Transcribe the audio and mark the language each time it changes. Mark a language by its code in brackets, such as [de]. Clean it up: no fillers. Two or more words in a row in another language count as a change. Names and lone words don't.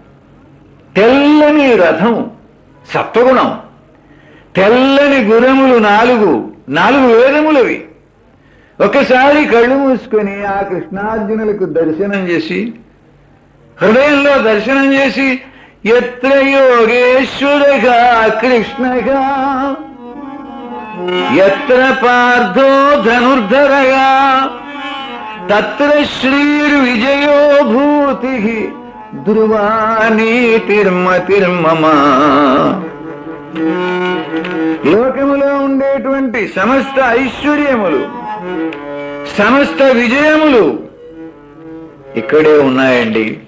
[te] తెల్లని రథం సత్వగుణం, తెల్లని గురములు నాలుగు వేదములవి. ఒకసారి కళ్ళు మూసుకొని ఆ కృష్ణార్జునులకు దర్శనం చేసి, హృదయంలో దర్శనం చేసి, [sa] యత్ర యోగేశ్వరః కృష్ణః యత్ర పార్థో ధనుర్ధరః తత్ర శ్రీర్విజయో భూతిః ధ్రువా నీతిర్మతిర్మమ. [te] లోకములో ఉండేటువంటి సమస్త ఐశ్వర్యములు, సమస్త విజయములు ఇక్కడే ఉన్నాయండి.